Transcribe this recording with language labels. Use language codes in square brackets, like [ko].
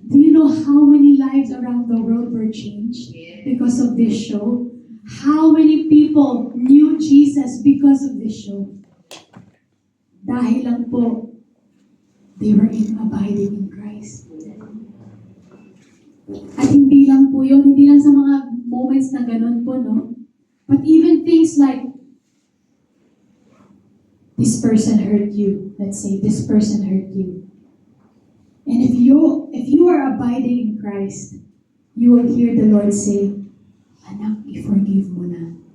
[en] Do you know how many lives around the world were changed Yes. because of this show? How many people knew Jesus because of this show? [tl] Dahil lang po, [en] they were abiding in Christ. [tl] At hindi lang po yun, hindi lang sa mga moments na ganun po, no? [en] But even things like, this person hurt you. Let's say, this person hurt you. And if you are abiding in Christ, you will hear the Lord say, [tl] anak, i-forgive mo na.